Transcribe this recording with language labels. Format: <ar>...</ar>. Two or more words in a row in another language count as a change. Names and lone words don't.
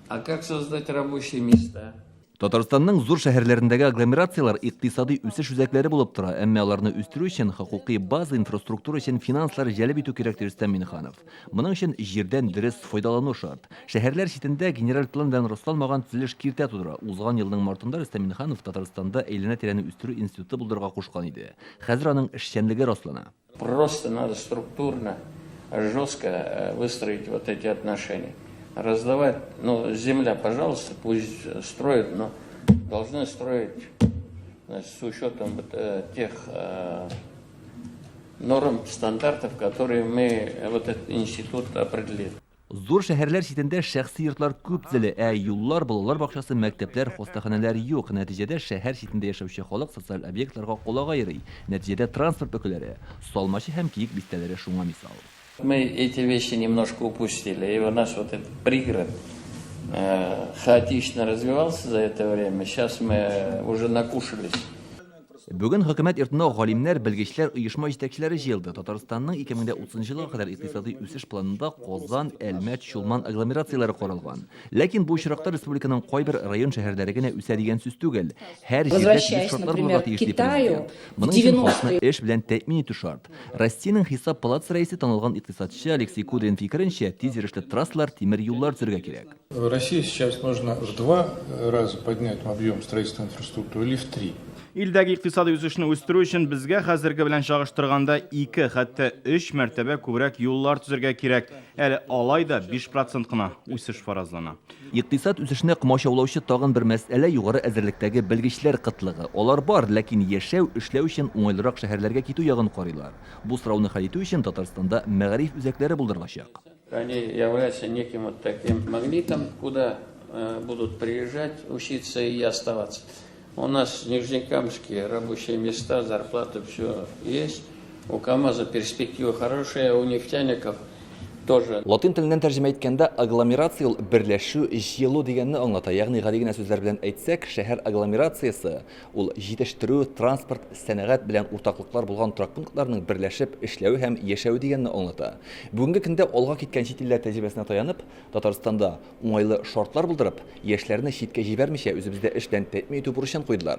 <ru>А как создать рабочие места?</ru> <tt>Татарстанның зур шәһәрләрендәге агломерациялар икътисади үсеш үзәкләре булып тора, әмма аларны үстерү өчен хокукый база инфраструктура өчен финанслар җәлеп итү кирәк ди Рөстәм Миңнеханов. Моның өчен җирдән дөрес файдалану шарт. Шәһәрләр читендә генераль план белән расланмаган төзелеш киртә тудыра. Узган елның мартында Рөстәм Миңнеханов Татарстанда әйләнә-тирәне үстерү институты булдырырга кушкан иде. Хәзер аның эшчәнлеге раслана.</tt> <ru>Просто надо структурно, жестко выстроить вот эти отношения. Раздавать, ну, земля, пожалуйста, пусть строят, но должны строить, значит, с учетом тех норм, стандартов, которые мы, вот этот институт определит.</ru> <tt>Зур шәһәрләр читендә шәхси йортлар күп төзелә, юллар, балалар бакчасы, мәктәпләр, хастаханәләр юк. Нәтиҗәдә шәһәр читендә яшәүче халык социаль объектларга кулага йөри. Нәтиҗәдә транспорт бөкеләре, салмачы һәм киек бистәләре шуңа мисал.</tt> <ru>Мы эти вещи немножко упустили, и у нас вот этот пригород хаотично развивался за это время. Сейчас мы уже накушались.</ru> <tt>Бүген хөкүмәт йортына галимнәр, белгечләр, оешма җитәкчеләре җыелды. Татарстанның 2030 елга кадәр икътисади үсеш планында Казан, Әлмәт, Чулман агломерацияләре каралган. Ләкин бу очракта республиканың кайбер район шәһәрләре генә үсә дигән сүз түгел. Һәр җирдә шартлар булырга тиеш дип президент. Моның өчен халыкны эш белән тәэмин итү шарт. Россиянең хисап палатасы рәисе танылган икътисадчы Алексей Кудрин фикеренчә, тиз йөрешле трассалар, тимер юллар төзергә кирәк.</tt> <ru>В России сейчас нужно в 2 раза поднять объем строительства инфраструктуры или в 3.</ru> <tt>Илдәге икътисади үсешне үстерү өчен безгә хәзерге белән чагыштырганда 2, хәтта 3 мәртәбә күбрәк юллар төзергә кирәк. Әле алай да 5% кына үсеш фаразлана. Икътисад үсешне комачаулаучы тагын бер мәсьәлә югары әзерлектәге белгечләр кытлыгы. Алар бар, ләкин яшәү, эшләү өчен уңайлырак шәһәрләргә китү ягын карыйлар. Бу сорауны хәл итү өчен Татарстанда мәгариф үзәкләре булдырылачак.</tt> <ru>Они являются неким вот таким магнитом, куда будут приезжать, учиться и оставаться. У нас в Нижнекамске рабочие места, зарплаты, все есть. У КамАЗа перспектива хорошая, у нефтяников тоже.</ru> <tt>Латин теленнән тәрҗемә иткәндә агломерация берләшү, җыелу дигәнне аңлата. Ягъни гади генә сүзләр белән әйтсәк, шәһәр агломерациясе ул җитештерү, транспорт, сәнәгать белән уртаклыклар булган торак пунктларның берләшеп эшләү һәм яшәү дигәнне аңлата. Бүгенге көндә алга киткән чит илләр тәҗрибәсенә таянып, Татарстанда уңайлы шартлар булдырып, яшьләрне читкә җибәрмичә үзебездә эш белән тәэмин итү бурычын куйдылар.</tt>